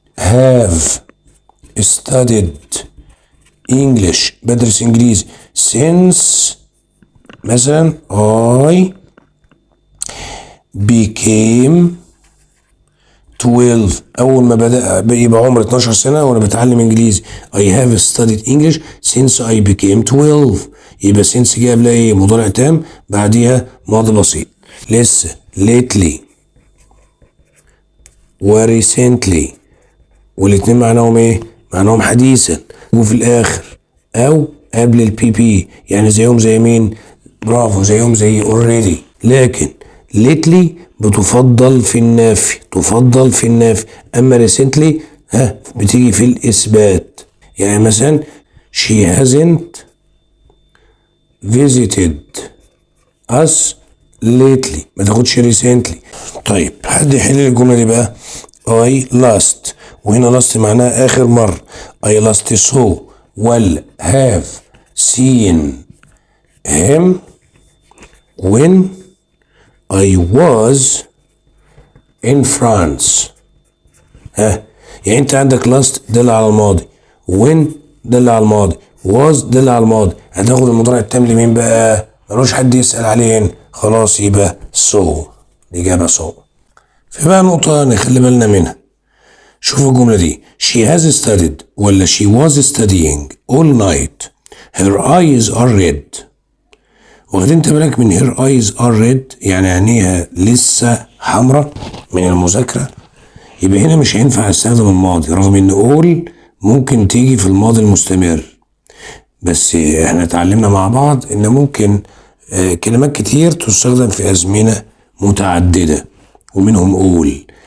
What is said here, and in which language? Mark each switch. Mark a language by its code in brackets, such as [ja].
[en] have studied English [ar] بدرس إنجليزي since مثلا [en] I became 12 [ar] أول ما بدأ يبقى عمري 12 سنة وأنا بتعلم إنجليزي. [en] I have studied English since I became 12. [ar] يبقى since جاي قبلها إيه؟ مضارع تام بعديها ماضي بسيط. لسه lately و recently والاتنين معناهم إيه؟ معناهم حديثا. وفي الآخر أو قبل البي بي يعني زيهم زي مين؟ برافو زيهم زي already. لكن lately بتفضل في النفي تفضل في النفي اما recently بتيجي في الاثبات. يعني مثلا [en] she hasn't visited us lately [ar] ما تاخدش [en] recently. [ar] طيب حد يحل لي الجمله دي بقى. I last وهنا last معناها اخر مره. [en] I last saw ولا have seen him when I was in France. [ar] يعني انت عندك last دل على الماضي when دل على الماضي was دل على الماضي. هتاخد المضارع التام لمين بقى؟ ملوش حد يسأل عليه هنا خلاص يبقى so. الإجابة so. في بقى نقطة نخلي بالنا منها. شوفوا الجملة دي [en] she has studied ولا she was studying all night her eyes are red. [ar] واخدين انت بالك من [en] her eyes are red [ar] يعني عينيها لسه حمراء من المذاكرة. يبقى هنا مش هينفع استخدم الماضي رغم ان all ممكن تيجي في الماضي المستمر. بس احنا اتعلمنا مع بعض ان ممكن كلمات كتير تستخدم في ازمنة متعددة ومنهم all.